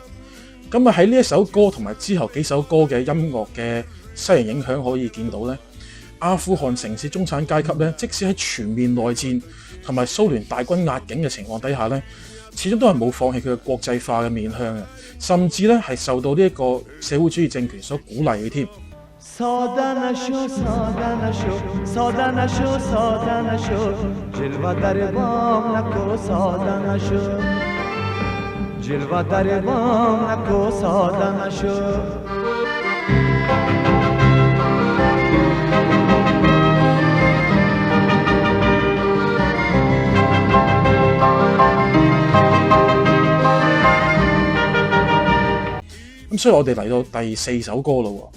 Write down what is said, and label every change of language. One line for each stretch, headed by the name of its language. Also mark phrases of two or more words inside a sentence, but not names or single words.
Cantonese: 咁喺呢一首歌同埋之後幾首歌嘅音樂嘅西洋影響可以見到咧，阿富汗城市中產階級咧，即使喺全面內戰同埋蘇聯大軍壓境嘅情況底下咧，始終都係冇放棄佢嘅國際化嘅面向嘅，甚至咧係受到呢一個社會主義政權所鼓勵嘅添。
Persian: ساده نشو ساده نشو ساده نشو ساده نشو جلوه در بام نکو ساده نشو جلوه در بام نکو ساده نشو
Cantonese: 咁所以我哋嚟到第4首歌啦喎。